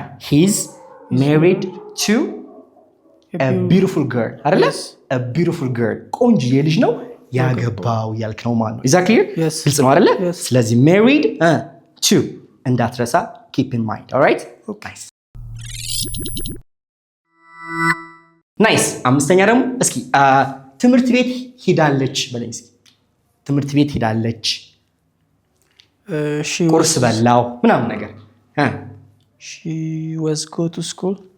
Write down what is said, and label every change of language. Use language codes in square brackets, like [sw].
[en] He's married to a beautiful girl. [am] አይደለ? [en] A beautiful girl. [am] ቆንጆ ልጅ ነው ያገባው ያልክ ነው ማለት ነው። [en] Is that clear? [am] ግልጽ ነው አይደለ? [en] ስለዚህ married to [am] እንዳትረሳ [en] keep in mind. All right? Nice. Nice. [am] አምስተኛ ደግሞ እስኪ ትምህርት ቤት ሄዳለች በለኝ እስኪ። ትምህርት ቤት ሄዳለች ቁርስ በላው ምናምን ነገር [en] She was go to school.